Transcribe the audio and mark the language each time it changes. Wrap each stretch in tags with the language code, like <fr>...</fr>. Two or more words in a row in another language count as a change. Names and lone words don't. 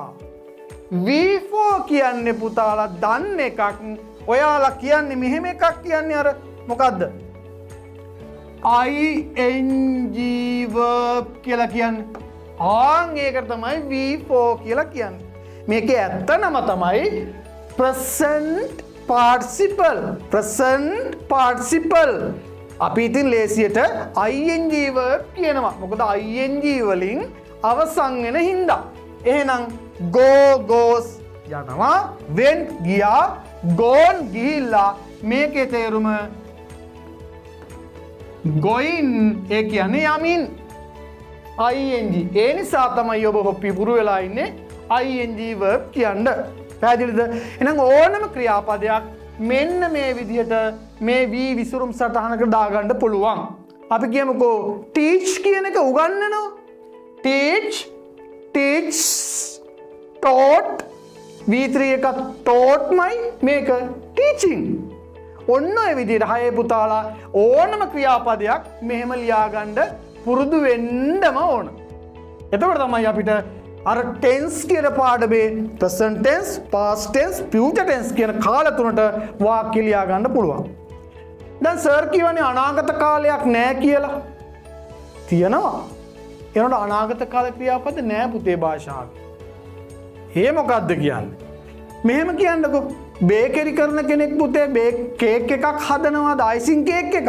<si>V4 කියන්නේ පුතාලා දන්න එකක්. ඔයාලා කියන්නේ මෙහෙම එකක් කියන්නේ අර මොකද්ද?</si> <en>ing verb</en> <si>කියලා කියන්නේ. ඒකට තමයි V4 කියලා කියන්නේ. මේකේ ඇත්ත නම තමයි</si> <en>present participle.</en> <si>අපි ඉතින් ලේසියට</si> <en>ing verb</en> <si>කියනවා. මොකද ing වලින් අවසන් වෙන හින්දා. එහෙනම්</si> <en>go goes</en> <si>යනවා, went ගියා, gone ගිහිල්ලා. මේකේ තේරුම going ඒ කියන්නේ යමින්. ing. ඒ නිසා තමයි ඔබ පිපුරු වෙලා ඉන්නේ</si> <en>ing verb</en> <si>කියන්න. පැහැදිලිද? එහෙනම් ඕනම ක්‍රියාපදයක් මෙන්න මේ විදිහට මේ v විසුරුම් සටහනකට දාගන්න පුළුවන්. අපි කියමුකෝ teach කියන එක උගන්වනවා.</si> <en>teach, teach, taught.</en> <si>V3 එක taught-මයි, මේක teaching. ඔන්න ඔය විදිහට 6 පුතාලා ඕනම ක්‍රියාපදයක් මෙහෙම ලියාගන්න පුරුදු වෙන්නම ඕන. එතකොට තමයි අපිට අර ටෙන්ස් කියන පාඩමේ</si> <en>present tense, past tense, future tense</en> <si>කියන කාල තුනට වාක්‍ය ලියා ගන්න පුළුවන්. දැන් සර් කියවනේ අනාගත කාලයක් නෑ කියලා. තියෙනවා. එනකොට අනාගත කාල ක්‍රියාපද නෑ පුතේ භාෂාවේ. ඒ මොකක්ද කියන්නේ? මෙහෙම කියන්නකෝ. බේකරි කරන කෙනෙක් පුතේ කේක් එකක් හදනවාද</si> <en>icing cake</en> <si>එකක්?</si>